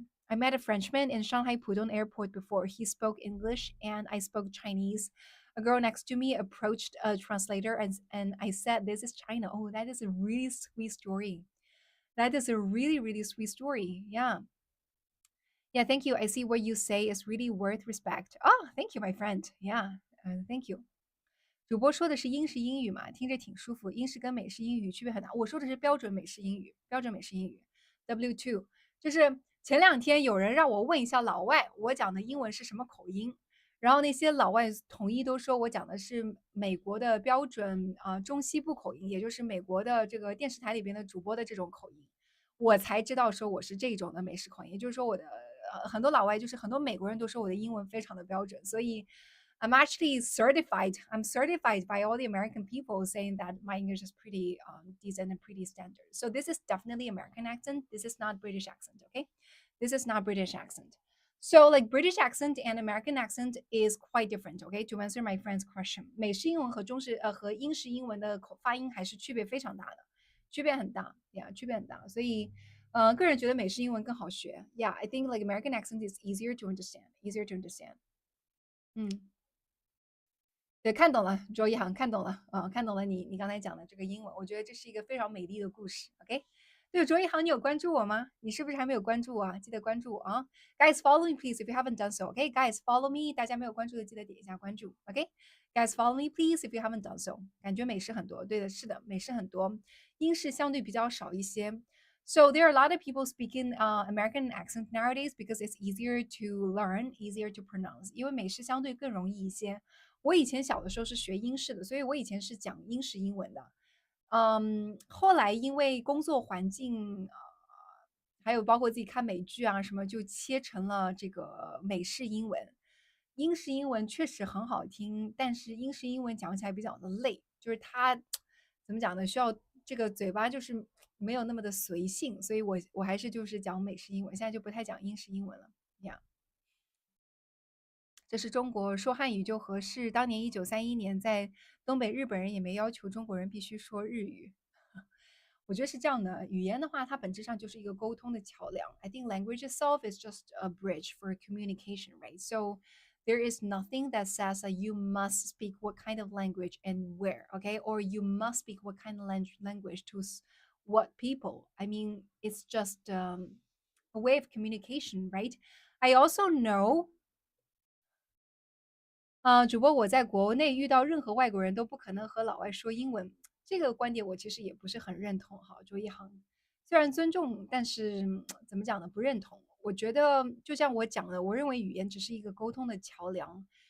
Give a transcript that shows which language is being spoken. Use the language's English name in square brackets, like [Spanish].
[English] I met a Frenchman in Shanghai Pudong Airport before. He spoke English and I spoke Chinese. A girl next to me approached a translator and I said, "This is China." Oh, that is a really sweet story. That is a really, really sweet story. Yeah. Yeah, thank you. I see what you say is really worth respect. Oh, thank you, my friend. Yeah, thank you. [Chinese] 主播说的是英式英语嘛，听着挺舒服。英式跟美式英语区别很大。我说的是标准美式英语，标准美式英语 W2。就是前2天有人让我问一下老外，我讲的英文是什么口音，然后那些老外统一都说我讲的是美国的标准中西部口音，也就是美国的这个电视台里边的主播的这种口音，我才知道说我是这种的美式口音。也就是说我的很多老外就是很多美国人都说我的英文非常的标准，所以。 [English] I'm actually certified. I'm certified by all the American people saying that my English is pretty decent and pretty standard. So this is definitely American accent. This is not British accent. Okay, this is not British accent. So like British accent and American accent is quite different. Okay, to answer my friend's question， [Chinese] 美式英文和和英式英文的发音还是区别非常大的，区别很大呀，区别很大。所以个人觉得美式英文更好学。 [English] Yeah, I think like American accent is easier to understand. Easier to understand. 嗯。 [Chinese] 对，看懂了，周一航看懂了，看懂了你刚才讲的这个英文，我觉得这是一个非常美丽的故事。 OK，对，卓一航，你有关注我吗？你是不是还没有关注我啊？记得关注我啊！ [English] Guys, follow me please if you haven't done so. OK, guys, follow me. [Chinese] 大家没有关注的记得点一下关注。 [English] OK, guys, follow me please if you haven't done so. [Chinese] 感觉美式很多，对的，是的，美式很多，英式相对比较少一些。 [English] So there are a lot of people speaking American accent nowadays because it's easier to learn, easier to pronounce. [Chinese] 因为美式相对更容易一些。我以前小的时候是学英式的，所以我以前是讲英式英文的。后来因为工作环境，还有包括自己看美剧啊什么，就切成了这个美式英文。英式英文确实很好听，但是英式英文讲起来比较的累，就是它怎么讲呢？需要这个嘴巴就是没有那么的随性，所以我还是就是讲美式英文，现在就不太讲英式英文了呀。这是中国说汉语就合适。当年1931年，在东北日本人也没要求中国人必须说日语。我觉得是这样的，语言的话，它本质上就是一个沟通的桥梁。 [English] I think language itself is just a bridge for communication, right? So there is nothing that says that you must speak what kind of language and where, okay? Or you must speak what kind of language to what people. I mean, it's just a way of communication, right? I also know [Chinese] 主播我在国内遇到任何外国人都不可能和老外说英文，这个观点我其实也不是很认同哈。周一航虽然尊重，但是怎么讲呢？不认同。我觉得就像我讲的，我认为语言只是一个沟通的桥梁。